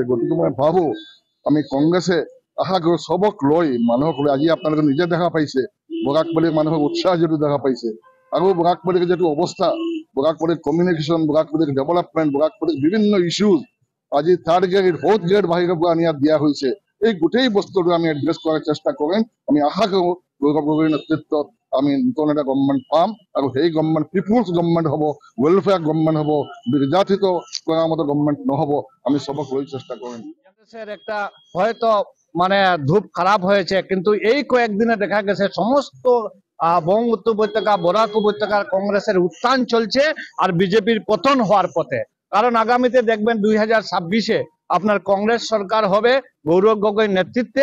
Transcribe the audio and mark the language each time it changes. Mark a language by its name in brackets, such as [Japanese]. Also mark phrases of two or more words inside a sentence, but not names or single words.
[Assamese] গতিকে মই ভাবো আমি কংগ্ৰেছে আশা কৰো চবক লৈ মানুহক লৈ, আজি আপোনালোকে নিজে দেখা পাইছে বৰাকবাৰীৰ মানুহৰ উৎসাহ যিটো দেখা পাইছে, আৰু বৰাকবাৰীৰ যিটো অৱস্থা, বৰাকবাৰীৰ কমিউনিকেশ্যন, বৰাকবাৰীৰ ডেভেলপমেণ্ট, বৰাকবাৰীৰ বিভিন্ন ইস্যুজ আজি [English] third grade fourth grade [Assamese] বাহিৰৰ পৰা আনি ইয়াত দিয়া হৈছে। এই গোটেই বস্তুটো আমি এড্ৰেছ কৰাৰ চেষ্টা কৰিম। আমি আশা কৰো গৌৰৱ গগৈৰ নেতৃত্বত আমি নতুন এটা গভৰ্ণমেণ্ট পাম, আৰু সেই গভৰ্ণমেণ্ট [English] people's government [Assamese] হ'ব, [English] welfare government [Assamese] হ'ব, নিৰ্যাতিত কৰাৰ মতো গভৰ্ণমেণ্ট নহ'ব। আমি সবক লৈ চেষ্টা কৰিম। [Bangla] একটা হয়তো মানে ধূপ খারাপ হয়েছে, কিন্তু এই কয়েকদিনে দেখা গেছে সমস্ত ব্রহ্মপুত্র উপত্যকা, বরাক উপত্যকার কংগ্রেসের উত্থান চলছে আর বিজেপির পতন হওয়ার পথে। কারণ আগামীতে দেখবেন 2026-এ আপনার কংগ্রেস সরকার হবে গৌরব গগৈর নেতৃত্বে।